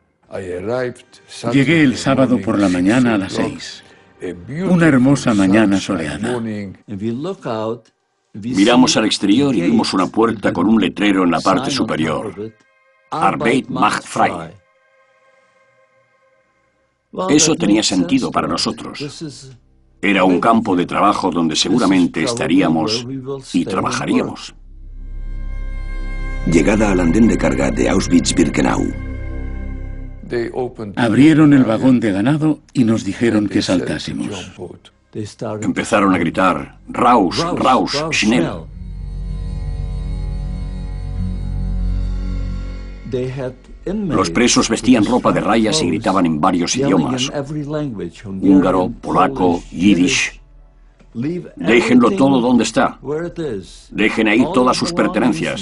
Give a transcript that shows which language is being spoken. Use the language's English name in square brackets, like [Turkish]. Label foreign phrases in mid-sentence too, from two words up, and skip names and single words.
[Spanish] Llegué el sábado por la mañana a las 6. Una hermosa mañana soleada. Miramos al exterior y vimos una puerta con un letrero en la parte superior. [German] Arbeit macht frei. [Spanish] Eso tenía sentido para nosotros. Era un campo de trabajo donde seguramente estaríamos y trabajaríamos. Llegada al andén de carga de Auschwitz-Birkenau. Abrieron el vagón de ganado y nos dijeron que saltásemos. Empezaron a gritar, [German] raus, raus, schnell. [Spanish] Los presos vestían ropa de rayas y gritaban en varios idiomas: húngaro, polaco, yiddish. Déjenlo todo donde está. Dejen ahí todas sus pertenencias.